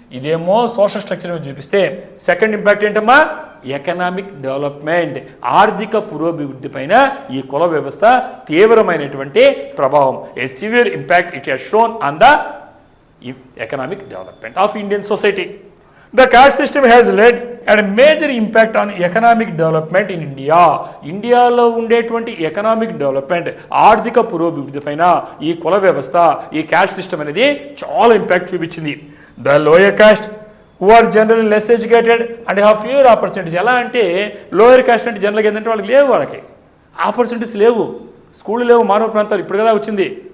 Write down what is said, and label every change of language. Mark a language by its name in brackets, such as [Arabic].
[Telugu] ఇదేమో social structure మీద చూపిస్తే సెకండ్ ఇంపాక్ట్ ఏంటమ్మా, ఎకనామిక్ డెవలప్మెంట్, ఆర్థిక పురోభివృద్ధి పైన ఈ కుల వ్యవస్థ తీవ్రమైనటువంటి ప్రభావం. [English] A severe impact it has shown on the economic development of Indian society. The caste system has led and a major impact on economic development in India. [Telugu] ఇండియాలో ఉండేటువంటి ఎకనామిక్ డెవలప్మెంట్, ఆర్థిక పురోభివృద్ధి పైన ఈ కుల వ్యవస్థ, ఈ క్యాస్ట్ సిస్టమ్ అనేది చాలా ఇంపాక్ట్ చూపించింది. [English] The lower caste who are general less educated and have fewer opportunities. [Telugu] ఎలా అంటే లోయర్ కాస్ట్ అంటే జనరల్గా ఏంటంటే వాళ్ళకి లేవు, వాళ్ళకి ఆపర్చునిటీస్ లేవు, స్కూళ్ళు లేవు, మానవ ప్రాంతాలు ఇప్పుడు కదా వచ్చింది.